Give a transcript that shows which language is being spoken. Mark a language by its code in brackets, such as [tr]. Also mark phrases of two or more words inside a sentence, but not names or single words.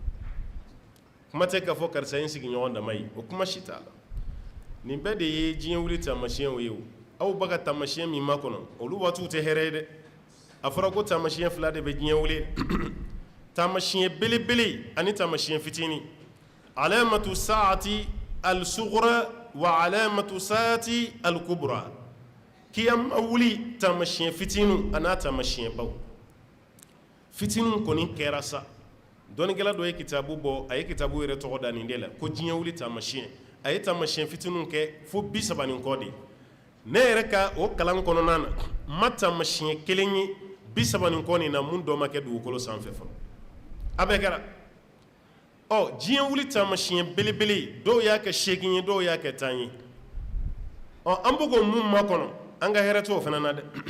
[bm] kuma tɛ k'a fɔ karisa ye n sigiɲɔgɔn dama ye o kuma si t'a la nin bɛɛ de ye diɲɛ wuli taamasiyɛnw ye o aw b'a ka taamasiyɛn min ma kɔnɔ olu waatiw tɛ hɛrɛ ye dɛ a fɔra ko taamasiyɛn fila de bɛ diɲɛ wuli taamasiyɛn belebele ani taamasiyɛn fitinin [ar] علامات الساعة الصغرى و علامات الساعة الكبرى [bm] kiyama wuli taamasiyɛn fitinin a n'a taamasiyɛn baw fitinin kɔni kɛra sa dɔnnikɛla dɔ ye kitabu bɔ a ye kitabu yɛrɛ tɔgɔ da nin de la ko diɲɛ wuli taamasiyɛn a ye taamasiyɛn fitininw kɛ fo 30 ni kɔ de ne yɛrɛ ka o kalan kɔnɔna na ma taamasiyɛn kelen ye 30 ni kɔ nin na mun dɔ ma kɛ dugukolo sanfɛ fɔlɔ a bɛɛ kɛra diɲɛ wuli taamasiyɛn belebele dɔw y'a kɛ 8 ye dɔw y'a kɛ 10 ye an bɛ k'o mun makɔnɔ an ka hɛrɛ t'o fana na dɛ